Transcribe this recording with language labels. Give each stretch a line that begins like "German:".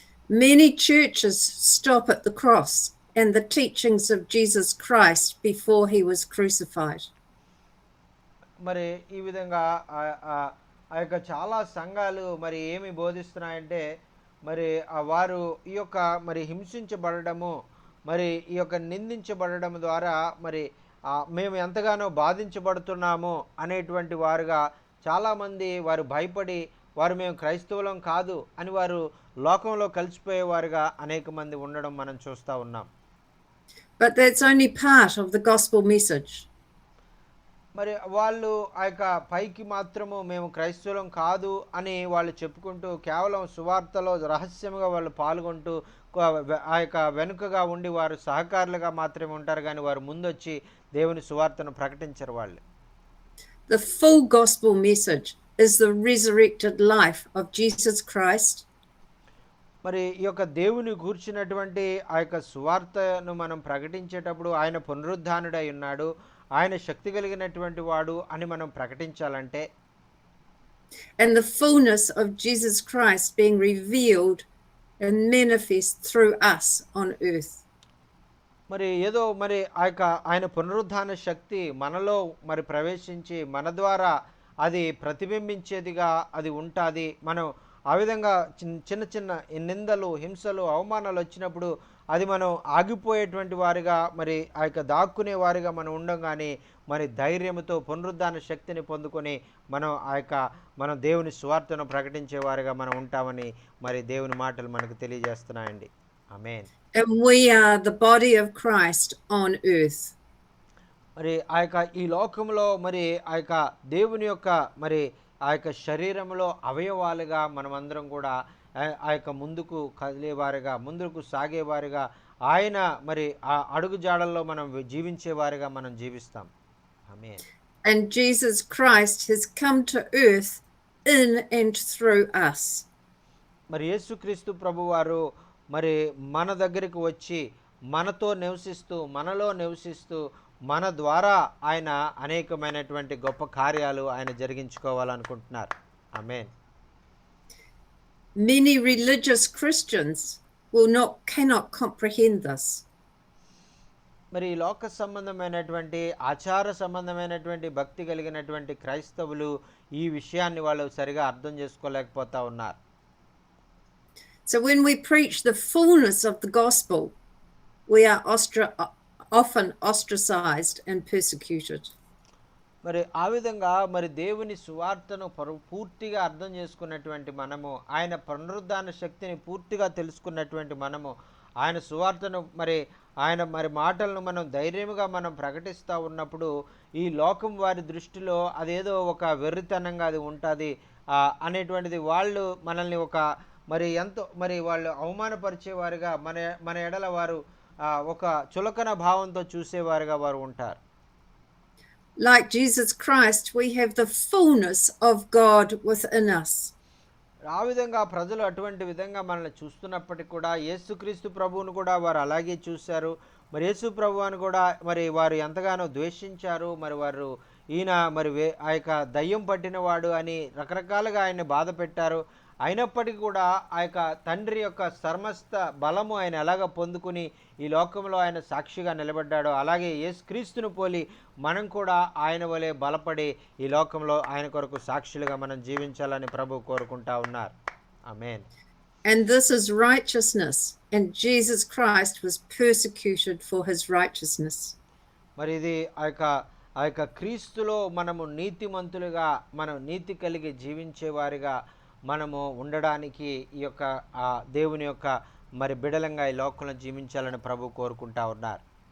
English: Many churches stop at the cross and the teachings of Jesus Christ before he was crucified.
Telugu: మరి ఈ విధంగా ఆ యొక్క చాలా సంఘాలు మరి ఏమి బోధిస్తున్నాయంటే, మరి వారు ఈ యొక్క మరి హింసించబడము, మరి ఈ యొక్క నిందించబడడం ద్వారా మరి మేము ఎంతగానో బాధించబడుతున్నాము అనేటువంటి వారుగా చాలామంది వారు భయపడి వారు మేము క్రైస్తవులం కాదు అని వారు లోకంలో కలిసిపోయేవారుగా అనేక మంది ఉండడం మనం చూస్తూ ఉన్నాం.
English: But that's only part of the gospel message.
Telugu: మరి వాళ్ళు ఆ యొక్క పైకి మాత్రము మేము క్రైస్తవులం కాదు అని వాళ్ళు చెప్పుకుంటూ కేవలం సువార్తలో రహస్యంగా వాళ్ళు పాల్గొంటూ ఆ యొక్క వెనుకగా ఉండి వారు సహకారులుగా మాత్రమే ఉంటారు, కానీ వారు ముందొచ్చి దేవుని సువార్తను ప్రకటించరు వాళ్ళు.
English: The full gospel message is the resurrected life of Jesus Christ.
Telugu: మరి ఈ యొక్క దేవుని గూర్చినటువంటి ఆ యొక్క సువార్తను మనం ప్రకటించేటప్పుడు ఆయన పునరుద్ధానుడై ఉన్నాడు, ఆయన శక్తి కలిగినటువంటి వాడు అని మనం ప్రకటించాలంటే,
English: and the fullness of Jesus Christ being revealed and manifest through us on earth.
Telugu: మరి ఏదో మరి ఆ యొక్క ఆయన పునరుద్ధాన శక్తి మనలో మరి ప్రవేశించి మన ద్వారా అది ప్రతిబింబించేదిగా అది ఉంటుంది. మనం ఆ విధంగా చిన్న చిన్న నిందలు, హింసలు, అవమానాలు వచ్చినప్పుడు అది మనం ఆగిపోయేటువంటి వారిగా మరి ఆ యొక్క దాక్కునే వారిగా మనం ఉండం, కానీ మరి ధైర్యంతో పునరుద్ధాన శక్తిని పొందుకొని మనం దేవుని సువార్తను ప్రకటించే వారిగా మనం ఉంటామని మరి దేవుని మాటలు మనకు తెలియజేస్తున్నాయండి. ఆమేన్.
English: and we are the body of Christ on earth.
Telugu: మరి ఆ యొక్క ఈ లోకంలో మరి ఆ యొక్క దేవుని యొక్క మరి ఆ యొక్క శరీరంలో అవయవాలుగా మనమందరం కూడా ఆ యొక్క ముందుకు కదిలేవారుగా ముందుకు సాగేవారుగా ఆయన మరి ఆ అడుగు జాడల్లో మనం జీవించేవారుగా మనం జీవిస్తాం. ఆమేన్.
English: And Jesus Christ has come to earth in and through us.
Telugu: మరి యేసుక్రీస్తు ప్రభువారు మరి మన దగ్గరికి వచ్చి మనతో నివసిస్తూ మనలో నివసిస్తూ మన ద్వారా ఆయన అనేకమైనటువంటి గొప్ప కార్యాలు ఆయన జరిగించుకోవాలనుకుంటున్నారు. ఆమేన్.
English: Many religious Christians cannot comprehend this.
Telugu: మరి ఈ లోక సంబంధమైనటువంటి ఆచార సంబంధమైనటువంటి భక్తి కలిగినటువంటి క్రైస్తవులు ఈ విషయాన్ని వాళ్ళు సరిగా అర్థం చేసుకోలేకపోతా ఉన్నారు.
English: So when we preach the fullness of the gospel, we are often ostracized and persecuted.
Telugu: మరి ఆ విధంగా మరి దేవుని సువార్తను పూర్తిగా అర్థం చేసుకున్నటువంటి మనము ఆయన పునరుద్ధాన శక్తిని పూర్తిగా తెలుసుకున్నటువంటి మనము ఆయన సువార్తను మరి ఆయన మరి మాటలను మనం ధైర్యముగా మనం ప్రకటిస్తూ ఉన్నప్పుడు ఈ లోకం వారి దృష్టిలో అదేదో ఒక వెర్రితనంగా అది ఉంటుంది అనేటువంటిది వాళ్ళు మనల్ని ఒక మరి ఎంతో మరి వాళ్ళు అవమానపరిచేవారుగా మన మన ఎడల వారు ఒక చులకన భావంతో చూసేవారుగా వారు ఉంటారు.
English: Like Jesus Christ, we have the fullness of God within us.
Telugu: ఆ విధంగా ప్రజలు అటువంటి విధంగా మనల్ని చూస్తున్నప్పటికీ కూడా యేసుక్రీస్తు ప్రభువును కూడా వారు అలాగే చూశారు. మరి యేసు ప్రభువును కూడా మరి వారు ఎంతగానో ద్వేషించారు. మరి వారు ఈయన మరి ఆ యొక్క దయ్యం పట్టినవాడు అని రకరకాలుగా ఆయన్ని బాధ పెట్టారు. అయినప్పటికీ కూడా ఆ యొక్క తండ్రి యొక్క సమస్త బలము ఆయన ఎలాగ పొందుకుని ఈ లోకంలో ఆయన సాక్షిగా నిలబడ్డాడో అలాగే యేసుక్రీస్తును పోలి మనం కూడా ఆయన వలె బలపడి ఈ లోకంలో ఆయన కొరకు సాక్షులుగా మనం జీవించాలని ప్రభు కోరుకుంటా ఉన్నారు. ఆమేన్.
English: And this is righteousness, and Jesus Christ was persecuted for his righteousness.
Telugu: మరి ఇది ఆ యొక్క క్రీస్తులో మనము నీతిమంతులుగా మనం నీతి కలిగి జీవించేవారిగా మనము ఉండడానికి ఈ యొక్క దేవుని యొక్క మరి బిడలంగా ఈ లోకంలో జీవించాలని ప్రభు కోరుకుంటా ఉన్నారు.